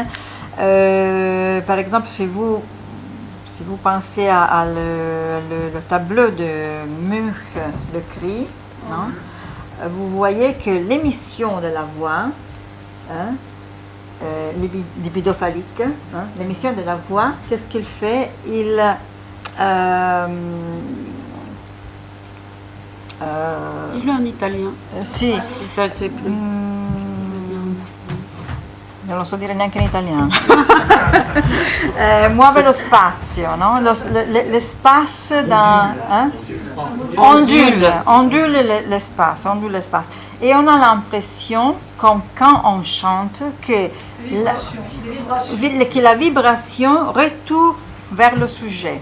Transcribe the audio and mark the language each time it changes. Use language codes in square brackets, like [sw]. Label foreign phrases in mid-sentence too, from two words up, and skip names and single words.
[fr] Par exemple, si vous pensez à le tableau de Munch, Le Cri, non, vous voyez que l'émission de la voix, hein, libidophalique, hein, l'émission de la voix, qu'est-ce qu'il fait? Il dis-le en italien. [it] Sì. [fr] Si ça ne sait plus. [it] Non lo so dire neanche in italiano. Muove lo spazio, no? [fr] L'espace hein? ondule l'espace. Et on a l'impression, comme quand on chante, que la vibration retourne vers le sujet.